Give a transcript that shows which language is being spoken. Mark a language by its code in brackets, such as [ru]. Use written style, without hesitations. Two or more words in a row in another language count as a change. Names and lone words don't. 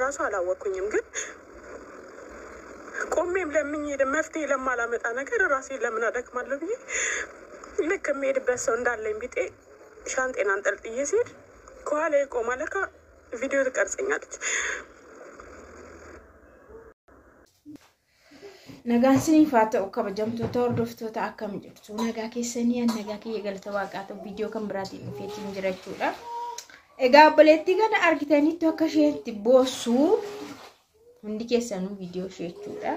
[am] ራሱ አላወኩኝም ግን ቆሜም ለምኝ መፍትሄ ለማላመጣ ነገር ራሴ ለምን አደክማለሁ ብዬ ልክ የምሄድበት ሰው እንዳለኝ ቢጤ ሻንጤን አንጠልጥዬ ሲሄድ ከኋላ ቆማ ለካ ቪዲዮ ትቀርጸኛለች። [om] nagaan siniif haa ta'u kabajamtoota hordoftoota akkam jirtu nagaa keessanii nagaa kiyya galata waaqaatu viidiyoo kan biraatiin dhufeetiin jira jechuudha. Egaa obboleettii kana argitanitti akka isheetti boossu hundi keessanuu viidiyoo ishee jechuudha.